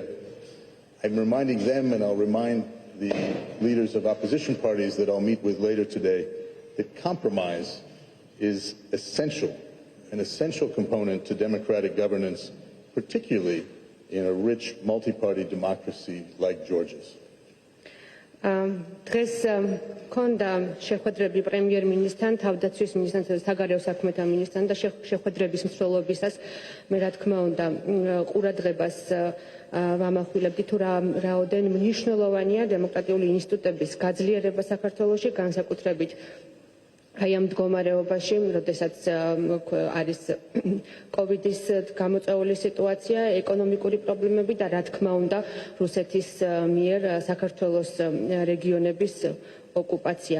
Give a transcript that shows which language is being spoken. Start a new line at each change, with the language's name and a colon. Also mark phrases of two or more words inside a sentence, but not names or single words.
English: I'm reminding them, and I'll remind the leaders of opposition parties that I'll meet with later today, that compromise is essential, an essential component to democratic governance, particularly in a rich multi-party democracy like Georgia's.
Georgian: დღეს ქონდა შეხვედრები პრემიერ-მინისტრთან, თავდაცვის მინისტრთან, საგარეო საქმეთა მინისტრთან და შეხვედრების მსვლელობისას მე რა თქმა უნდა ყურადღებას ვამახვილებდი თუ რაოდენ მნიშვნელოვანია დემოკრატიული ინსტიტუტების გაძლიერება საქართველოში, განსაკუთრებით აი ამ მდგომარეობაში, როდესაც არის კოვიდის გამოწვეული სიტუაცია, ეკონომიკური პრობლემები და რა თქმა უნდა რუსეთის მიერ საქართველოს რეგიონების ოკუპაცია.